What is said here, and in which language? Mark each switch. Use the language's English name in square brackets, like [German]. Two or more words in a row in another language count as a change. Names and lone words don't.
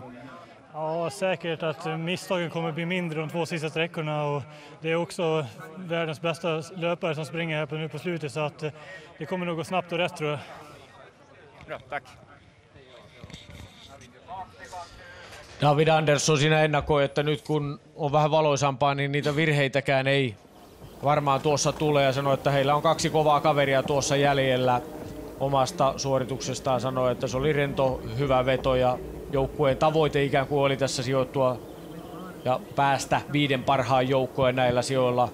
[Swedish] Ja, säkert att misstagen kommer bli mindre de 2 sista sträckorna och det är också världens bästa löpare som springer här nu på slutet så att det kommer nog gå snabbt och rätt tror jag. Bra, tack. [Finnish] David Andersson siinä ennakoi, että nyt kun on vähän valoisampaa, niin niitä virheitäkään ei varmaan tuossa tule ja sanoi, että heillä on 2 kovaa kaveria tuossa jäljellä. Omasta suorituksestaan sanoi, että se oli rento, hyvä veto ja joukkueen tavoite ikään kuin oli tässä sijoittua ja päästä 5 parhaan joukkoon näillä sijoilla.